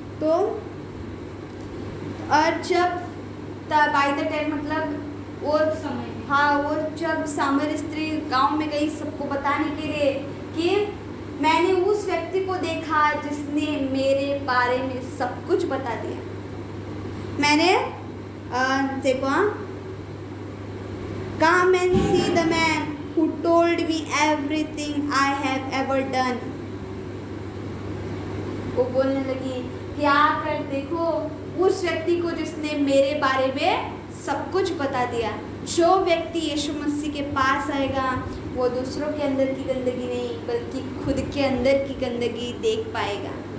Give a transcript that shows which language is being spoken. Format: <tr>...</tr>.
<hi>तो और जब बाय द टाइम, मतलब वो समय, हाँ, वो जब सामरी स्त्री गांव में गई सबको बताने के लिए कि मैंने उस व्यक्ति को देखा जिसने मेरे बारे में सब कुछ बता दिया। मैंने देखो,</hi> <en>come and see the man who told me everything I have ever done।</en> <hi>वो बोलने लगी कि आकर देखो उस व्यक्ति को जिसने मेरे बारे में सब कुछ बता दिया। जो व्यक्ति यीशु मसीह के पास आएगा वो दूसरों के अंदर की गंदगी नहीं बल्कि खुद के अंदर की गंदगी देख पाएगा।</hi>